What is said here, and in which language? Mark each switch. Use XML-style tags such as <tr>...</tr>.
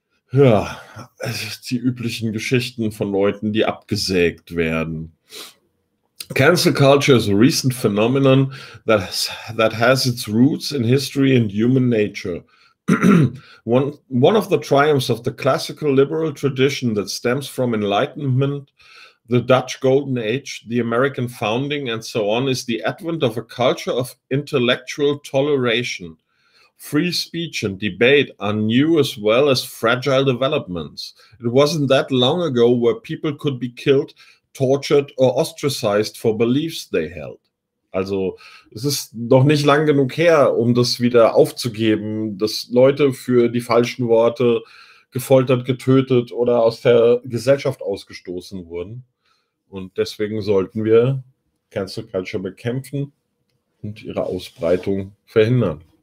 <de>Ja, die üblichen Geschichten von Leuten, die abgesägt werden.</de> <en>Cancel culture is a recent phenomenon that has its roots in history and human nature. One of the triumphs of the classical liberal tradition that stems from Enlightenment, the Dutch Golden Age, the American founding, and so on, is the advent of a culture of intellectual toleration. Free speech and debate are new as well as fragile developments. It wasn't that long ago where people could be killed, tortured, or ostracized for beliefs they held.</en> <de>Also, es ist noch nicht lang genug her, um das wieder aufzugeben, dass Leute für die falschen Worte gefoltert, getötet oder aus der Gesellschaft ausgestoßen wurden. Und deswegen sollten wir Cancel Culture bekämpfen und ihre Ausbreitung verhindern.</de>